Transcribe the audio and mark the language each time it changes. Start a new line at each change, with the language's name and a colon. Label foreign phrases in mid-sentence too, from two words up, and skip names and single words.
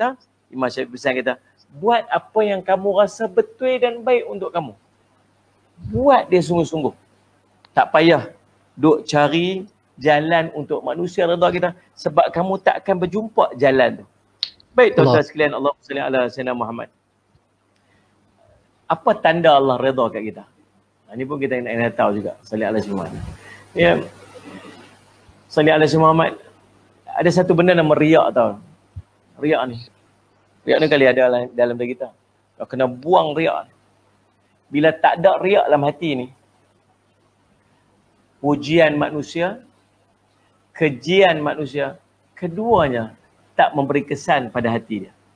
Malay: Imam Syafi'i pesan kita, buat apa yang kamu rasa betul dan baik untuk kamu. Buat dia sungguh-sungguh. Tak payah duk cari jalan untuk manusia redha kita, sebab kamu tak akan berjumpa jalan tu. Baik tuan-tuan sekalian,
Arabic: اللهم صل على سيدنا محمد.
Malay: Apa tanda Allah redha kat kita? Ini pun kita nak tahu juga.
Arabic: صل على سيدنا محمد.
Malay: Ya.
Arabic: صل على سيدنا محمد.
Malay: Ada satu benda nama riak tau. Riak ni. Riak ni kali ada dalam diri kita. Kau kena buang riak. Bila tak ada riak dalam hati ni, pujian manusia, kejian manusia, keduanya tak memberi kesan pada hati dia.